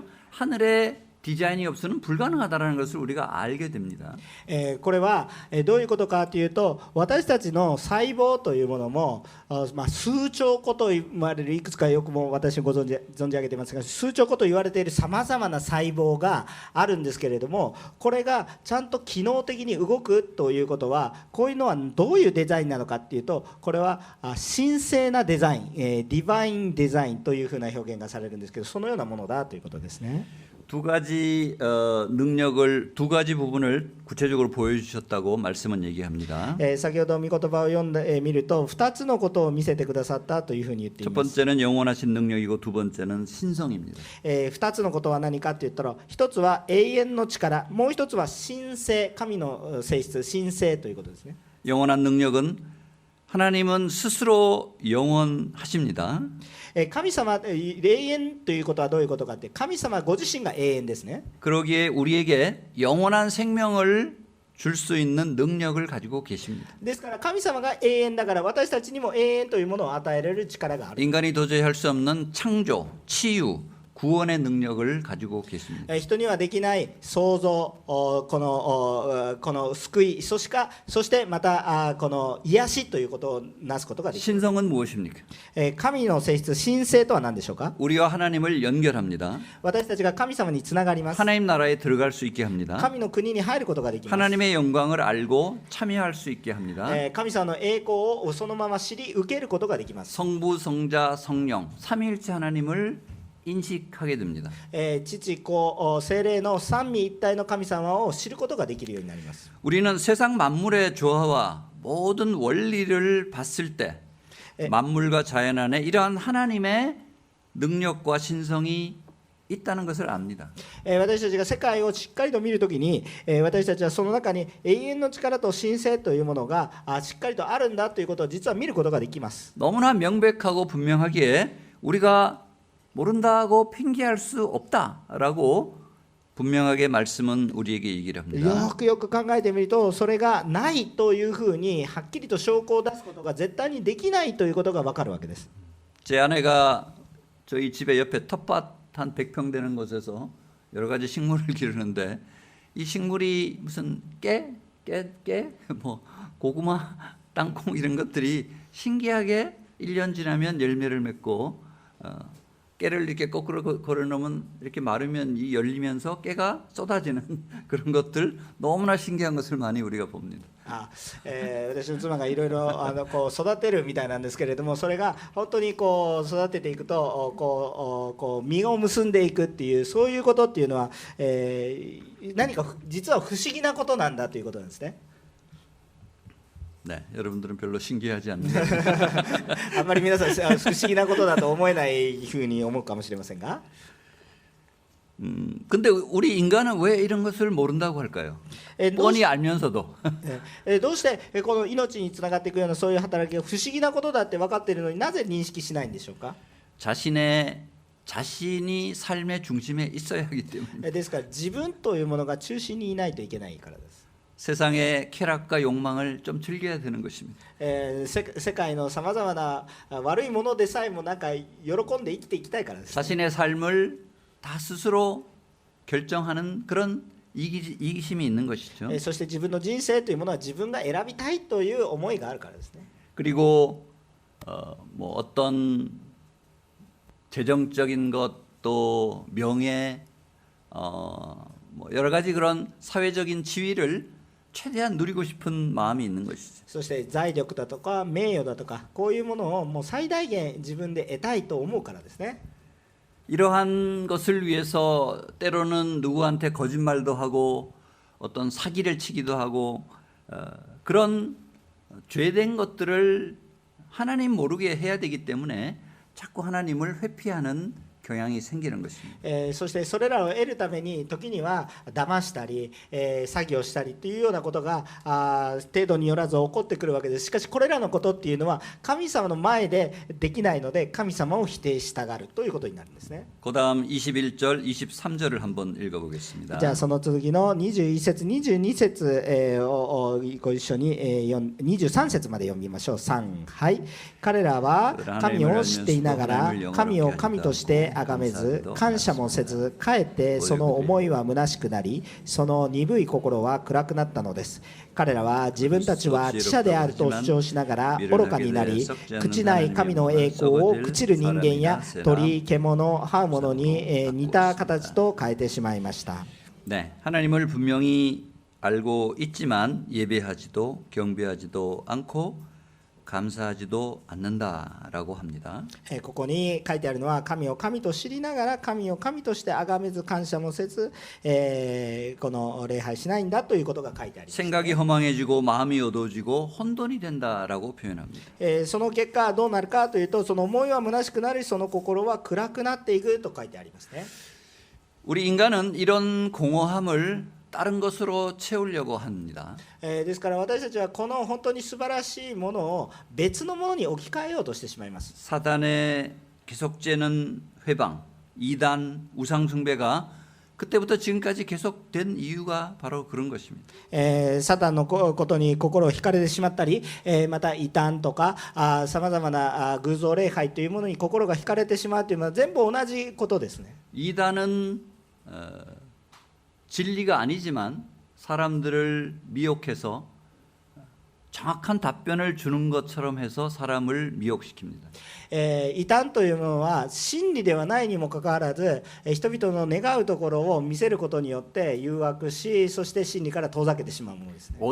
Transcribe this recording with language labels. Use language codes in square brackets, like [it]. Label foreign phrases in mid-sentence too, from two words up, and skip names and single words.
[ko] 하늘의 디자인이 없으면 불가능하다는 것을 우리가 알게 됩니다. [ja] これはどういうことかというと、私たちの細胞というものも数兆個と言われる、いくつかよくも私ご存じ上げていますが、数兆個と言われているさまざまな細胞があるんですけれども、これがちゃんと機能的に動くということは、こういうのはどういうデザインなのかというと、これは神聖なデザイン、 [en] divine design [ja] というふうな表現がされるんですけど、そのようなものだということですね。 [ko] 두 가지 능력을, 두 가지 부분을 구체적으로 보여주셨다고 말씀은 얘기합니다. [ja] 先ほど御言葉を読んでみると、2つのことを見せてくださったというふうに言ってい [ko] 첫 [ja] ます。 [ko] 번째는 영원하신 능력이고 두 번째는 신성입니다. [ja] 2 つのことは何かといったら、1つは永遠の力、もう1つは神性、神の性質、神性ということですね。 [ko] 영원한 능력은 하나님은 스스로 영원하십니다. [ja] 神様、永遠ということはどういうことかって、神様ご自身が永遠ですね。 [ko] 그러기에 우리에게 영원한 생명을 줄 수 있는 능력을 가지고 계십니다. [ja] ですから神様が永遠だから、私たちにも永遠というものを与えられる力がある。 [ko] 인간이 도저히 할 수 없는 창조, 치유, 구원의 능력을 가지고 계십니다. [ja] 人にはできない創造、この救い、そしてまたこの癒しということをなすことができる。 [ko] 신성은 무엇입니까? [ja] 神の性質、神性とは何でしょうか。 [ko] 우리와 하나님을 연결합니다. [ja] 私たちが神様につながります。 [ko] 하나님 나라에 들어갈 수 있게 합니다. [ja] 神の国に入ることができます。 [ko] 하나님의 영광을 알고 참여할 수 있게 합니다. [ja] 神様の栄光をそのまま知り受けることができます。 [ko] 성부, 성자, 성령, 삼위일체 하나님을 인식하게 됩니다. [ja] 父子聖霊の三位一体の神様を知ることができるようになります。 [ko] 우리는 세상 만물의 조화와 모든 원리를 봤을 때 만물과 자연 안에 이러한 하나님의 능력과 신성이 있다는 것을 압니다. [ja] 私たちが世界をしっかりと見るときに、私たちはその中に永遠の力と神性というものがしっかりとあるんだということを実は見ることができます。 [ko] 너무나 명백하고 분명하기에 우리가 모른다고 핑계할 수 없다라고 분명하게 말씀은 우리에게 얘기를 합니다. [ja] よくよく考えてみると、それがないというふうにはっきりと証拠を出すことが絶対にできないということが分かるわけです。 [ko] 제 아내가 저희 집에 옆에 텃밭 한 100평 되는 곳에서 여러 가지 식물을 기르는데 이 식물이 무슨 뭐 고구마, 땅콩 이런 것들이 신기하게 1년 지나면 열매를 맺고 깨를 이렇게 거꾸로 걸어놓으면 이렇게 마르면 이 열리면서 깨가 쏟아지는 그런 것들 너무나 신기한 것을 많이 우리가 봅니다. [ja] 私の妻がいろいろこう育てるみたいなんですけれども、それが本当にこう育てていくとこう実を結んでいくっていう、そういうことっていうのは、何か実は不思議なことなんだということなんですね。 [ko] 네, 여러분들은 별로 신기하지 않나요? [ja] あんまり皆さん不思議なことだと思えないふうに思うかもしれませんが、 [ko] 근데 우리 인간은 왜 이런 것을 모른다고 할까요? 뻔히 알면서도. [ja] どうしてこの命につながっていくようなそういう働きが不思議なことだって分かっているのになぜ認識しないんでしょうか。 [ko] 자신이 삶의 중심에 있어야 하기 때문에. [ja] ですから自分というものが中心にいないといけないからです。 [ko] 세상의 쾌락과 욕망을 좀 즐겨야 되는 것입니다. [ja] 世界のさまざまな悪いものでさえもなんか喜んで生きていきたいからです、ね。 [ko] 자신의 삶을 다 스스로 결정하는 그런 이기심이 있는 것이죠. [ja] そして自分の人生というものは自分が選びたいという思いがあるからですね。 [ko] 그리고 뭐 어떤 재정적인 것도 명예, 뭐 여러 가지 그런 사회적인 지위를 최대한 누리고 싶은 마음이 있는 것이죠. [ja] そして財力だとか名誉だとかこういうものをもう最大限自分で得たいと思うからですね。 [ko] 이러한 것을 위해서 때로는 누구한테 거짓말도 하고 어떤 사기를 치기도 하고 그런 죄된 것들을 하나님 모르게 해야 되기 때문에 자꾸 하나님을 회피하는 경향이 생기는 것입니다. [ja] そしてそれらを得るために時には騙したり、詐欺をしたりというようなことが程度によらず起こってくるわけです。しかしこれらのことっていうのは神様の前でできないので神様を否定したがるということになるんですね。 [ko] 그다음 21절, 23절을 한번 읽어보겠습니다. [ja] じゃあその続きの21節22節をご一緒に23節まで読みましょう。3、はい。彼らは神を知っていながら神を神として崇めず感謝もせずかえってその思いは虚しくなりその鈍い心は暗くなったのです。彼らは自分たちは知者であると主張しながら愚かになり朽ちない神の栄光を朽ちる人間や鳥、獣、這う者に似た形と変えてしまいました。 [ko] 네, 하나님을 분명히 알고 있지만 예배하지도 경배하지도 않고 감사하지도 않는다라고 합니다. [ja] ここに書いてあるのは神を神と知りながら神を神として崇めず感謝もせず、この礼拝しないんだということが書いてあります。 [ko] 생각이 허망해지고 마음이 어두워지고 혼돈이 된다라고 표현합니다. [ja] その結果どうなるかというとその思いは虚しくなりその心は暗くなっていくと書いてありますね。 [ko] 우리 인간은 이런 공허함을 다른 것으로 채우려고 합니다. [ja] ですから私たちはこの本当に素晴らしいものを別のものに置き換えようとしてしまいます。 [ko] 사단의 계속되는 회방, 이단, 우상숭배가 그때부터 지금까지 계속된 이유가 바로 그런 것입니다. [ja] サタンのことに心を惹かれてしまったり、また異端とかさまざまな偶像礼拝というものに心が惹かれてしまうというのは全部同じことですね。 [ko] 이단은 진리가 아니지만 사람들을 미혹해서 정확한 답변을 주는 것처럼 해서 사람을 미혹시킵니다. [ja] 異端というものは真理ではないにもかかわらず人々の願うところを見せることによって誘惑しそして真理から遠ざけてしまうものですね。